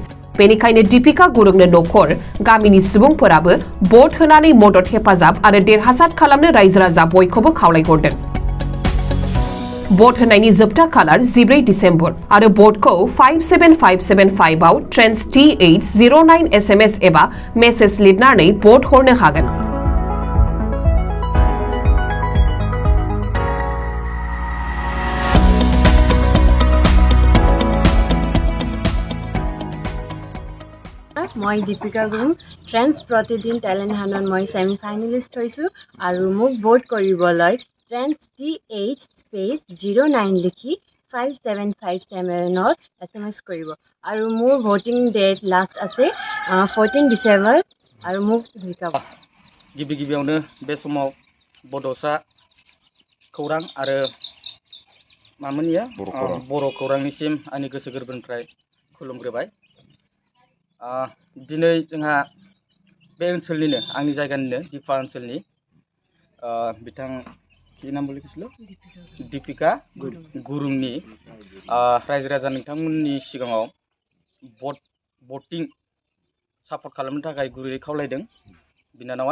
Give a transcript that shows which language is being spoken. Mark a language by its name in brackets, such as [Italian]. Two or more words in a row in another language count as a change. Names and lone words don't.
[Bodo] बेनिखायनो दीपिका गुरुंनो नखर गामिनि सुबुंफोराबो भट होनानै मदद हेफाजाब आरो देरहासार खालामनो रायजो राजा बयखौबो खावलायहरदों। भट होनायनि जोबथा खालार 14 डिसेम्बर आरो भटखौ 57575 आव ट्रेन्ड्स T809 SMS एबा मेसेज लिरनानै भट हरनो हागोन। [Assamese] মই দীপিকা গুৰুং ট্ৰেন্স প্ৰতিদিন [English] talent hunt [Assamese] মই [English] semi finalist [Assamese] হৈছোঁ আৰু মোক ভোট কৰিবলৈ ট্ৰেন্স TH09 লিখি 5757 SMS কৰিব আৰু মোৰ [English] voting date last [Assamese] আছে 14 ডিচেম্বৰ আৰু মোক জিকাব। [Bodo] गिबियावनो बे समाव बड'सा खौरां आरो मामोनिया बर' खौरांनिसिम आंनि गोसो गोरबोनिफ्राय खुलुमग्रोबाय। दिनै जोंहा बे ओनसोलनिनो आंनि जायगानिनो दिफा ओनसोलनि बिथां [Assamese] কি নাম লিখিছিল [Bodo] दीपिका गुरुंनि रायजो राजा नोंथांमोननि सिगाङाव [English] voting support [Bodo] खालामनो थाखाय गुरैयै खावलायदों बिनानावा।